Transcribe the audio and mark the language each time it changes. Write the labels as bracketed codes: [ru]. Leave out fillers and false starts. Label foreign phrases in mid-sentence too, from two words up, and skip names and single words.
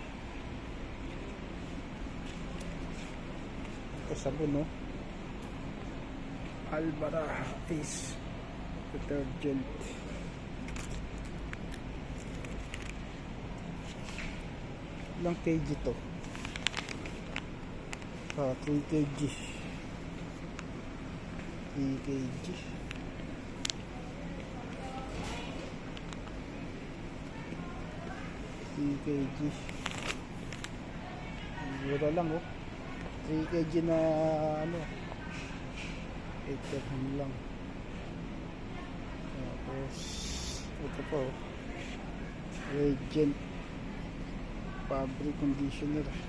[tl] Ito sabon, no? Albara [en] face detergent. [tl] Ilang kg to? 3 kg. 3 kg. 3 kg. Mura lang, oh. 3 kg na ano, 8 dirham lang. Tapos ito po, Regent [en] fabric conditioner.